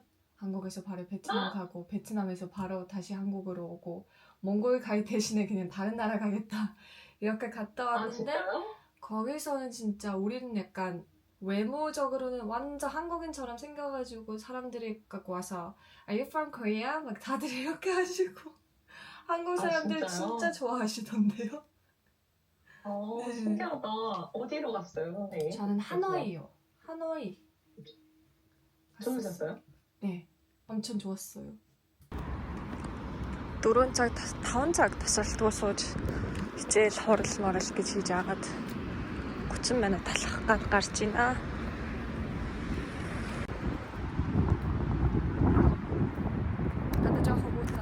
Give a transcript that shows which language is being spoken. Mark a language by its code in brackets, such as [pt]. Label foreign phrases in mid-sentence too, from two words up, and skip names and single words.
[ko] 한국에서 바로 베트남 가고 베트남에서 바로 다시 한국으로 오고 몽골 가기 대신에 그냥 다른 나라 가겠다 이렇게 갔다 아 왔는데 진짜요? 거기서는 진짜 우리는 약간 외모적으로는 완전 한국인처럼 생겨가지고 사람들이 갖고 와서 [en] Are you from Korea? [ko] 막 다들 이렇게 하시고 한국 아, 사람들 진짜요? 진짜 좋아하시던데요. 네. 신기하다. 어디로 갔어요, 선생님? 저는 하노이요. 하노이. 좋으셨어요? 네, 엄청 좋았어요. [mn] 4 цаг 5 цаг тасралтгүй сууж хичээл хурал морал гэж хийж агаад 30 минут талах гад гарч байна. Надад жоох хөвгүүлээ.